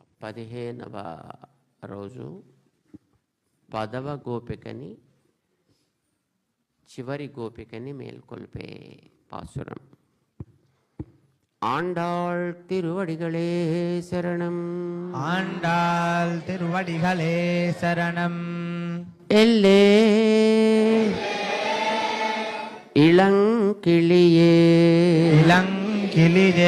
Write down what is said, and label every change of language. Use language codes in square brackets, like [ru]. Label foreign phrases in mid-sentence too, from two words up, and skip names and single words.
[te] 15వ రోజు పదవ గోపికని చివరి గోపికని మేల్కొల్పే పాసురం. [ta] ஆண்டாள் திருவடிகளே சரணம். ஆண்டாள் திருவடிகளே சரணம். எல்லே இளங்கிளியே இளங்கிளியே